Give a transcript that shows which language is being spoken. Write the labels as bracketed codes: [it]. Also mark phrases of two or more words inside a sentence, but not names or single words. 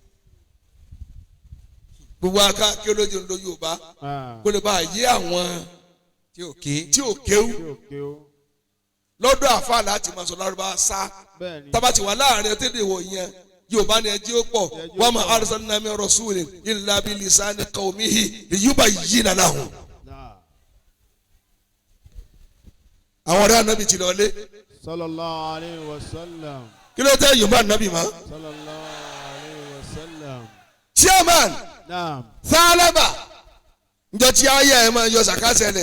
[yo] gbogbo aká kí olójú ń lo Yorùbá kó lè bá yé àwọn tí ò ké. tí ò kéwú Tí ò ké o. lọ́dọ̀ àfà láti máa sọ lárúbá sá Bẹ́ẹ̀ni. tábà ti wà láàrin ẹtẹ́lẹ̀ wọ̀ yẹn Yorùbá ni ẹjí ó pọ̀ [ar] وما أرسلنا من رسول إلا بلسان قومه ليبين لهم. [yo] Náà. àwọn ọ̀rẹ́ ànábì ti lọlé [ar] صلى الله عليه وسلم. [yo] kí ló tẹ́ Yorùbá ànábì mọ́. [ar] صلى الله عليه وسلم. [yo] chairman Náà. sáálábà njọ tí ayé ẹ máa yọ sàkásẹ̀lẹ̀